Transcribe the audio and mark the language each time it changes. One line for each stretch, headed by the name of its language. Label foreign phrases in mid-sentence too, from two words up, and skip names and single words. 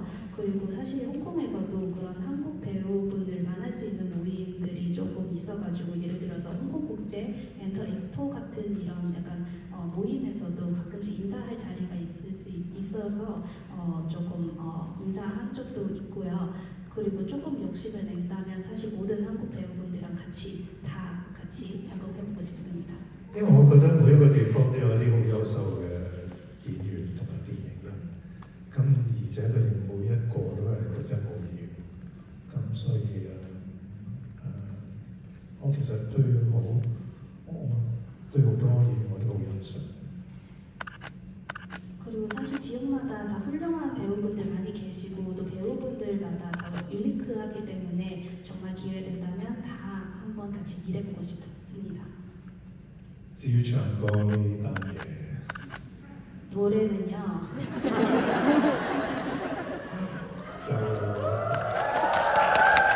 Korean: 그리고 사실 홍콩에서도 그런 한국 배우분들 만날 수 있는 모임들이 조금 있어가지고 예를 들어서 홍콩국제 엔터 엑스포 같은 이런 약간 모임에서도 가끔씩 인사할 자리가 있을 수 있어서 조금 인사한 적도 있고요. 그리고 조금 욕심을 낸다면 사실 모든 한국 배우분들이랑 같이 작업해보고 싶습니다.
Cantonese: 因為我覺得每一個地方都有一啲好優秀嘅演員同埋電影人，咁而且佢哋每一個都係獨一無二，咁所以我其實對好多演員我都好欣賞。
Korean: 그리고 사실 지역마다 다 훌륭한 배우분들 많이 계시고 또 배우분들마다 다 유니크하기 때문에 정말 기회 된다면 다 한번 같이 일해보고 싶습니다.
Cantonese: 至於唱歌呢單嘢，
Korean: 노래는요.
Cantonese: 就